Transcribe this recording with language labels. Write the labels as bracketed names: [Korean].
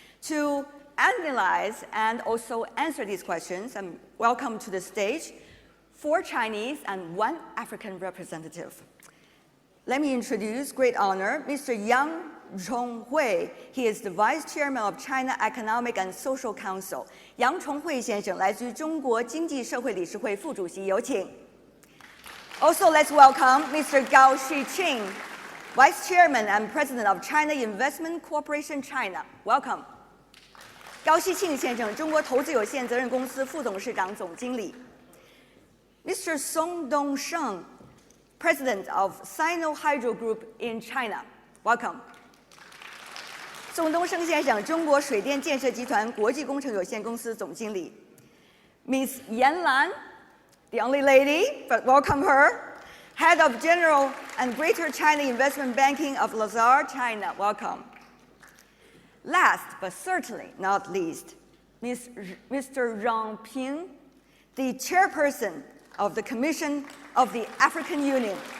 [English] To analyze and also answer these questions, and welcome to the stage 4 Chinese and 1 African representative. Let me introduce, great honor, Mr. Yang Chonghui. He is the Vice Chairman of China Economic and Social Council. [Chinese] 杨崇慧先生来自于中国经济社会理事会副主席，有请。 [English] Also, let's welcome Mr. Gao Shiqing, Vice Chairman and President of China Investment Corporation China. Welcome. [Chinese] 高希庆先生，中国投资有限责任公司副董事长、总经理。 [English] Mr. Song Dongsheng, President of Sino-Hydro Group in China. Welcome. [Chinese] 宋东升先生，中国水电建设集团国际工程有限公司总经理。 [English] Ms. Yan Lan, the only lady, but welcome her, Head of General and Greater China Investment Banking of Lazard, China. Welcome. Last, but certainly not least, Mr. Zhang Ping, the chairperson of the Commission of the African Union.